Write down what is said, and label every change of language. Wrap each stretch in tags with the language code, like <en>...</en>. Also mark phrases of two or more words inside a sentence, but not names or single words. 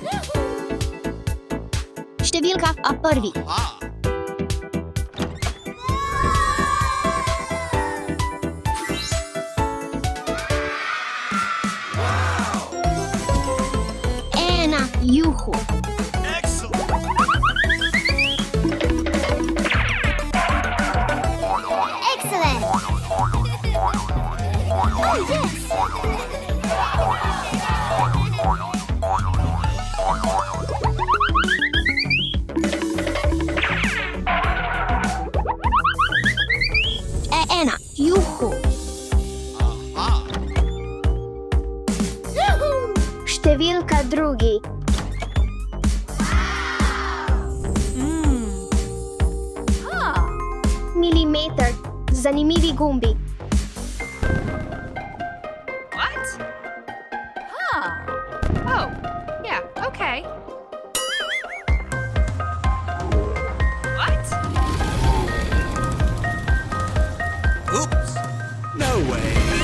<sl>Številka a prvi. Ena, juhu.</sl> <en>Excellent. Oh, yes.</en> <sl>Ena, juhu. Številka drugi. Milimeter. Zanimivi gumbi.</sl> <en>What? Huh. Oh, yeah, okay. What? Oops. way.</en>